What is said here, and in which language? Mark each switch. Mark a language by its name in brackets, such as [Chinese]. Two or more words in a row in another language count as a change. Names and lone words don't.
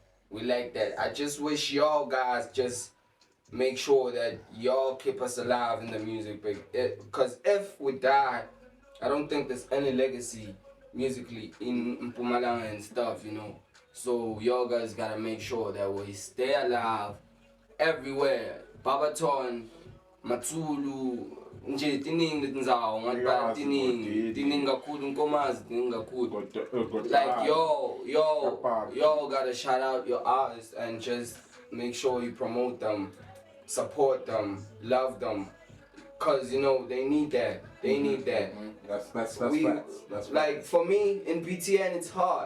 [English] I just wish y'all guys just make sure that y'all keep us alive in the music, because if we die, I don't think there's any legacy musically in Mpumalanga and stuff, you know. So y'all guys gotta make sure that we stay alive everywhere. [Swati] Babaton, Matsulu, nje tiningi tindzawo ngathi tiningi kakhulu Nkomazi tiningi kakhulu. [English] Like yo gotta shout out your artists and just make sure you promote them, support them, love them, cause you know they need that. That's facts. Like for me in BTN it's hard.